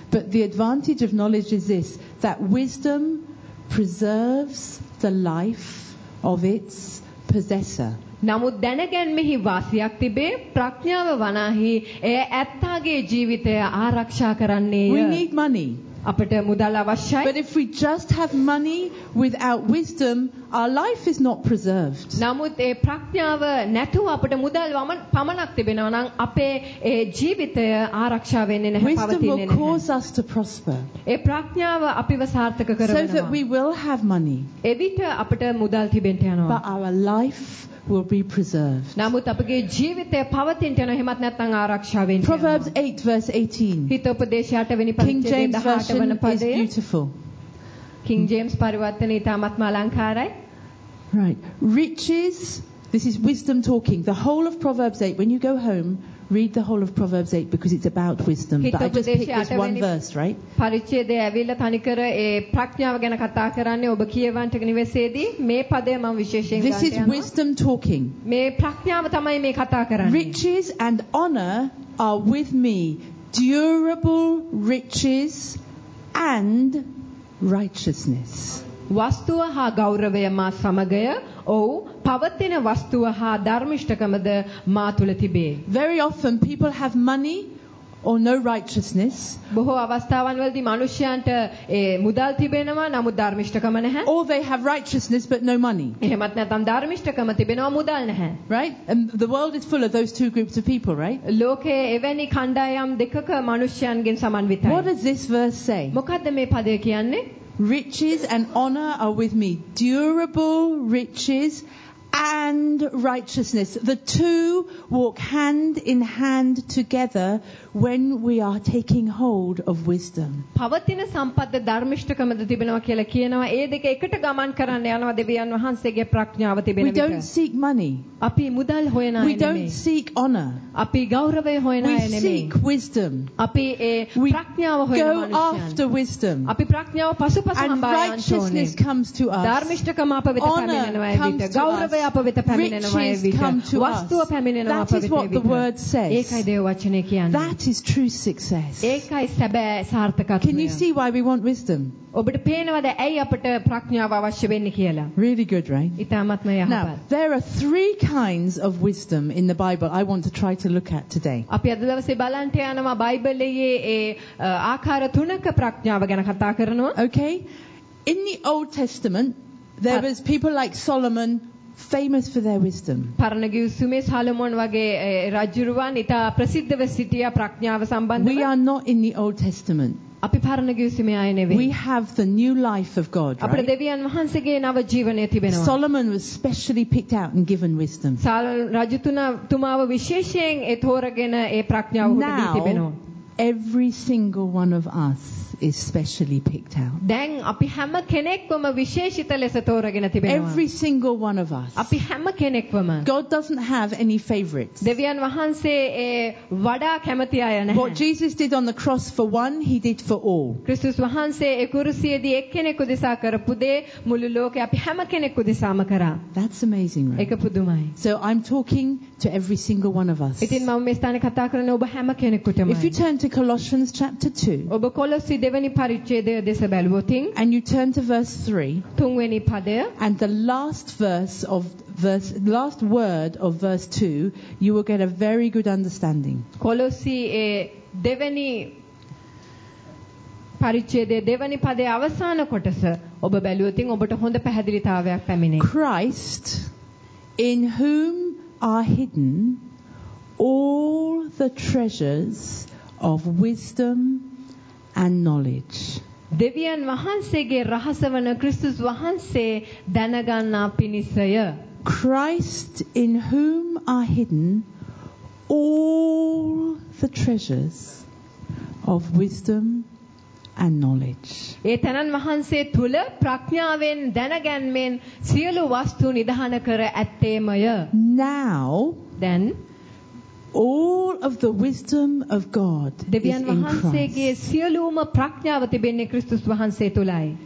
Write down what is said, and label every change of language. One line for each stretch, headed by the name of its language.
English: But the advantage of knowledge is this, that wisdom preserves the life of its possessor.
Sinhala: නමුත් දැනගැන්මෙහි වාසියක් තිබේ ප්‍රඥාව වනාහි එය ඇත්තාගේ ජීවිතය ආරක්ෂා කරන්නේය.
English: We need money.
Sinhala: අපට මුදල් අවශ්‍යයි.
English: But if we just have money without wisdom, our life is not preserved.
Sinhala: නමුත් ඒ ප්‍රඥාව නැතුව අපට මුදල් පමණක් තිබෙනවා නම් අපේ ඒ ජීවිතය ආරක්ෂා වෙන්නේ නැහැ පවතින්නේ නැහැ.
English: Wisdom will cause us to prosper.
Sinhala: ඒ ප්‍රඥාව අපිව සාර්ථක කරනවා.
English: So that we will have money.
Sinhala: එවිට අපට මුදල් තිබෙන්න යනවා.
English: But our life will be preserved.
Sinhala: නමුත් අපගේ ජීවිතය පවතින්නට යන හැමත් නැත්නම් ආරක්ෂා වෙන්න.
English: Proverbs 8 verse 18.
Sinhala: හිතෝපදේශ 8 වෙනි පරිච්ඡේදයේ 18 වෙනි පදයේ.
English: King James is beautiful.
Sinhala: King James පරිවර්තනයේ තාමත්ම අලංකාරයි.
English: Right. Riches, this is wisdom talking. The whole of Proverbs 8 when you go home, read the whole of Proverbs 8 because it's about wisdom. But I just picked this one verse, right?
Sinhala: පරිච්ඡේදයේ ඇවිල්ලා තනිකර ඒ ප්‍රඥාව ගැන කතා කරන්නේ ඔබ කියවන්ට නිවසේදී මේ පදය මම විශේෂයෙන් ගන්නවා.
English: This is wisdom talking.
Sinhala: මේ ප්‍රඥාව තමයි මේ කතා කරන්නේ.
English: Riches and honor are with me. Durable riches and righteousness.
Sinhala: වස්තුව හා ගෞරවය මා සමගය ඔව් පවතින වස්තුව හා ධර්මිෂ්ඨකමද මා තුල තිබේ.
English: Very often people have money or no righteousness.
Sinhala: බොහෝ අවස්ථාවන්වලදී මිනිසයන්ට ඒ මුදල් තිබෙනවා නමුත් ධර්මිෂ්ඨකම නැහැ.
English: Or they have righteousness but no money.
Sinhala: එහෙමත් නැත්නම් ධර්මිෂ්ඨකම තිබෙනවා මුදල් නැහැ.
English: Right? And the world is full of those two groups of people, right?
Sinhala: ලෝකයේ එවැනි කණ්ඩායම් දෙකක මිනිසයන්ගෙන් සමන්විතයි.
English: What does this verse say?
Sinhala: මොකද්ද මේ පදය කියන්නේ?
English: Riches and honor are with me. Durable riches and righteousness. The two walk hand in hand together when we are taking hold of wisdom.
Sinhala: පවතින සම්පත් ධර්මිෂ්ඨකමද තිබෙනවා කියලා කියනවා. ඒ දෙක එකට ගමන් කරන්න යනවා දෙවියන් වහන්සේගේ ප්‍රඥාව තිබෙන විට.
English: We don't seek money.
Sinhala: අපි මුදල් හොයන අය නෙමෙයි.
English: We don't seek honor.
Sinhala: අපි ගෞරවය හොයන අය නෙමෙයි.
English: We seek wisdom.
Sinhala: අපි ඒ ප්‍රඥාව හොයන මිනිස්සුන්.
English: We go after wisdom.
Sinhala: අපි ප්‍රඥාව පසුපස
English: And righteousness comes to us.
Sinhala: ධර්මිෂ්ඨකම අප වෙත පැමිණෙනවා ඒ විට. ගෞරවය අප වෙත පැමිණෙනවා ඒ විට. වස්තුව පැමිණෙනවා අප වෙත ඒ විට.
English: That is what the word says.
Sinhala: ඒකයි දේව වචනේ කියන්නේ.
English: That is true success.
Sinhala: ඒකයි සැබෑ සාර්ථකත්වය.
English: Can you see why we want wisdom?
Sinhala: ඔබට පේනවද ඇයි අපට ප්‍රඥාව අවශ්‍ය වෙන්නේ කියලා?
English: Really good, right?
Sinhala: ඉතාමත්ම යහපත්.
English: Now, there are three kinds of wisdom in the Bible I want to try to look at today.
Sinhala: අපි අද දවසේ බලන්න යනවා බයිබලයේ ඒ ආකාර තුනක ප්‍රඥාව ගැන කතා කරනවා.
English: Okay. In the Old Testament, there was people like Solomon, famous for their wisdom.
Sinhala: පරණගිය සුමේ සලමොන් වගේ රජුරුවන් ඉතා ප්‍රසිද්ධව සිටියා ප්‍රඥාව සම්බන්ධව.
English: We are not in the Old Testament.
Sinhala: අපි පරණගිය සුමේ ආයෙ නෙවෙයි.
English: We have the new life of God.
Sinhala: අපේ දෙවියන් වහන්සේගේ නව ජීවනය තිබෙනවා.
English: Solomon was specially picked out and given wisdom.
Sinhala: සලමොන් රජතුමාව විශේෂයෙන් ඒ තෝරගෙන ඒ ප්‍රඥාව ඔහුට දී තිබෙනවා.
English: Every single one of us is specially picked out.
Sinhala: දැන් අපි හැම කෙනෙක්වම විශේෂිත ලෙස තෝරගෙන තිබෙනවා.
English: Every single one of us.
Sinhala: අපි හැම කෙනෙක්වම.
English: God doesn't have any favorites.
Sinhala: දෙවියන් වහන්සේ ඒ වඩා කැමති අය නැහැ.
English: What Jesus did on the cross for one, he did for all.
Sinhala: ක්‍රිස්තුස් වහන්සේ ඒ කුරුසියේදී එක්කෙනෙකු දිසා කරපු දේ මුළු ලෝකෙ අපි හැම කෙනෙක්ව දිසාම කරා.
English: That's amazing, right?
Sinhala: ඒක පුදුමයි.
English: So I'm talking to every single one of us.
Sinhala: ඉතින් මම මේ ස්ථානේ කතා කරන්නේ ඔබ හැම කෙනෙකුටමයි.
English: If you turn to Colossians chapter 2.
Sinhala: ඔබ කොලොස්සි දෙවෙනි පරිච්ඡේදය දෙස බැලුවොතින්
English: and you turn to verse 3.
Sinhala: තුන්වෙනි පදය
English: and the last verse of verse last word of verse 2 you will get a very good understanding.
Sinhala: කොලොස්සි දෙවෙනි పరిచ్ఛేదයේ දෙවනි පදයේ අවසාන කොටස ඔබ බැලුවොත් ඔබට හොඳ පැහැදිලිතාවයක් පැමිණේ.
English: Christ in whom are hidden all the treasures of wisdom and knowledge.
Sinhala: දෙවියන් වහන්සේගේ රහස වන ක්‍රිස්තුස් වහන්සේ දැනගන්නා පිණිසය.
English: Christ in whom are hidden all the treasures of wisdom and knowledge.
Sinhala: ඒ තනන් වහන්සේ තුල ප්‍රඥාවෙන් දැනගැන්මෙන් සියලු වස්තු නිදහන කර ඇත්තේමය.
English: Now then all of the wisdom of God
Sinhala: දෙවියන් වහන්සේගේ සියලුම ප්‍රඥාව තිබෙන්නේ ක්‍රිස්තුස් වහන්සේ තුලයි.